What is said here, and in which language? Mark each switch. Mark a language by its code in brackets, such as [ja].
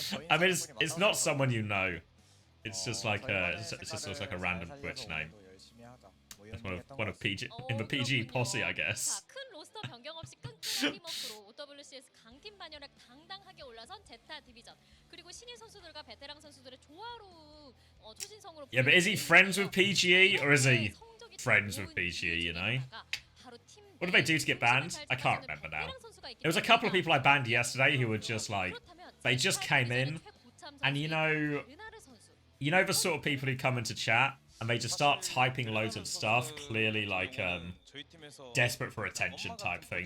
[en] I mean, it's not someone you know. It's just like it just looks like a random Twitch name. It's one of PG in the PG posse, I guess. [ko] 큰 로스터 변경 없이 끈끈한 팀워크로 OWCS 강팀 반열에 당당하게 올라선 제타 디비전. 그리고 신인 선수들과 베테랑 선수들의 조화로 초신성으로. [en] Yeah, but is he friends with PGE or is he friends with PGE? You know. What did they do to get banned? I can't remember now. There was a couple of people I banned yesterday who were just like, they just came in, and you know the sort of people who come into chat and they just start typing loads of stuff, clearly like desperate for attention type thing.